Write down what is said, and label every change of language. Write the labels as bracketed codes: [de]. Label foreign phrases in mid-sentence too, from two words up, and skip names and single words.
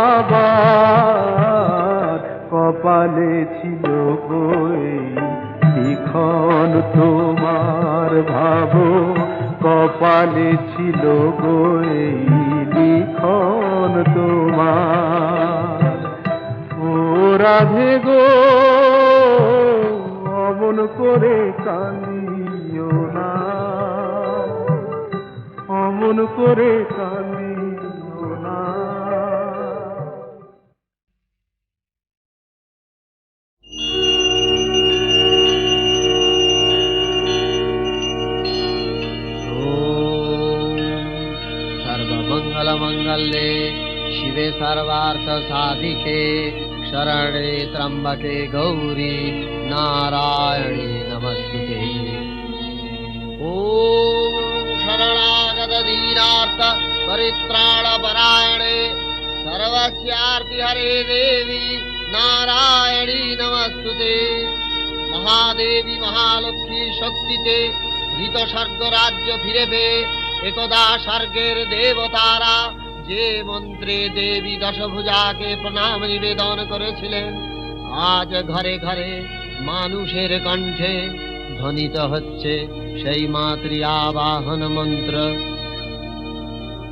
[bn] পাবার কপালে ছিল গো এই লিখন তোমার ভাবো কপালে ছিল গো এই লিখন তোমার ও রাধে গো অমন করে কান্দিও না অমন করে কান্দিও না [sa] सर्वमङ्गलमङ्गल्ये शिवे सर्वार्थसाधिके शरणे त्र्यम्बके गौरी नारायणी नमस्तुते ॐ शरणागतदीनार्थ परित्राणपरायणे सर्वस्यार्ति हरे देवी नारायणी नमस्तुते महादेवी महालक्ष्मी शक्तिते [bn] ঋত স্বর্গ রাজ্য ফিরেবে একদা স্বর্গের দেবতারা যে মন্ত্রে দেবী দশভুজাকে প্রণাম নিবেদন করেছিলেন আজ ঘরে ঘরে মানুষের কণ্ঠে ধ্বনিত হচ্ছে সেই মাতৃ আবাহন মন্ত্র।